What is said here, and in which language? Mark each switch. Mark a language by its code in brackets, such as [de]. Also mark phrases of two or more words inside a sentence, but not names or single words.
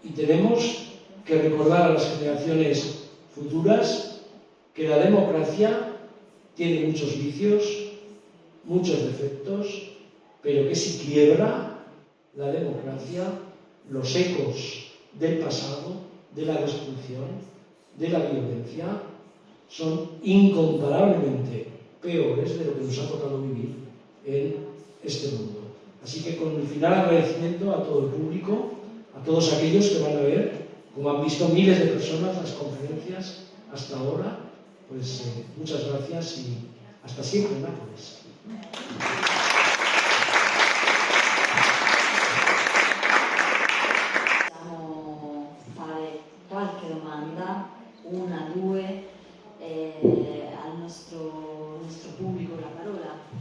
[es] Y tenemos que recordar a las generaciones futuras que la democracia tiene muchos vicios, muchos defectos, pero que si quiebra la democracia, los ecos del pasado, de la destrucción, de la violencia, son incomparablemente peores de lo que nos ha tocado vivir en este mundo. Así que con el final agradecimiento a todo el público, a todos aquellos que van a ver, como han visto miles de personas las conferencias hasta ahora, pues muchas gracias y hasta siempre, Nápoles. [it] Possiamo fare qualche domanda, una, due, al nostro pubblico la parola.